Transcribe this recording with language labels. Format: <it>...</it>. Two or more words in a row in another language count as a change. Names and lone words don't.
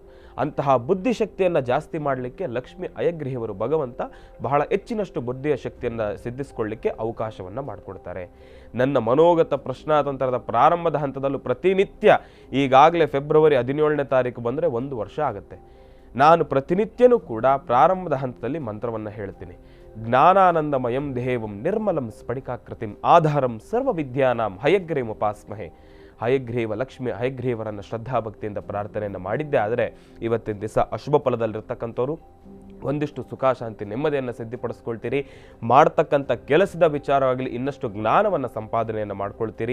<kn>ಅಂತಹ ಬುದ್ಧಿಶಕ್ತಿಯನ್ನು ಜಾಸ್ತಿ ಮಾಡಲಿಕ್ಕೆ ಲಕ್ಷ್ಮೀ ಹಯಗ್ರೀವರು ಭಗವಂತ ಬಹಳ ಹೆಚ್ಚಿನಷ್ಟು ಬುದ್ಧಿಯ ಶಕ್ತಿಯನ್ನು ಸಿದ್ಧಿಸ್ಕೊಳ್ಳಿಕ್ಕೆ ಅವಕಾಶವನ್ನು ಮಾಡಿಕೊಡ್ತಾರೆ. ನನ್ನ ಮನೋಗತ ಪ್ರಶ್ನಾತಂತ್ರದ ಪ್ರಾರಂಭದ ಹಂತದಲ್ಲೂ ಪ್ರತಿನಿತ್ಯ ಈಗಾಗಲೇ ಫೆಬ್ರವರಿ 17ನೇ ತಾರೀಕು ಬಂದರೆ 1 ವರ್ಷ ಆಗುತ್ತೆ. ನಾನು ಪ್ರತಿನಿತ್ಯನೂ ಕೂಡ ಪ್ರಾರಂಭದ ಹಂತದಲ್ಲಿ ಮಂತ್ರವನ್ನು ಹೇಳ್ತೀನಿ.</kn> <sa>ಜ್ಞಾನಾನಂದಮಯಂ ದೇಹಂ ನಿರ್ಮಲಂ ಸ್ಫಟಿಕಾಕೃತಿಂ ಆಧಾರಂ ಸರ್ವ ವಿದ್ಯಾನಾಂ ಹಯಗ್ರೀವಮುಪಾಸ್ಮಹೇ.</sa> <kn>ಹಯಗ್ರೀವ ಲಕ್ಷ್ಮಿ ಹಯಗ್ರೀವರನ್ನು ಶ್ರದ್ಧಾಭಕ್ತಿಯಿಂದ ಪ್ರಾರ್ಥನೆಯನ್ನು ಮಾಡಿದ್ದೆ ಆದರೆ ಇವತ್ತಿನ ದಿವಸ ಅಶುಭ ಫಲದಲ್ಲಿರ್ತಕ್ಕಂಥವ್ರು ಒಂದಿಷ್ಟು ಸುಖ ಶಾಂತಿ ನೆಮ್ಮದಿಯನ್ನು ಸಿದ್ಧಿಪಡಿಸ್ಕೊಳ್ತೀರಿ. ಮಾಡ್ತಕ್ಕಂಥ ಕೆಲಸದ ವಿಚಾರವಾಗಲಿ ಇನ್ನಷ್ಟು ಜ್ಞಾನವನ್ನು ಸಂಪಾದನೆಯನ್ನು ಮಾಡ್ಕೊಳ್ತೀರಿ.</kn>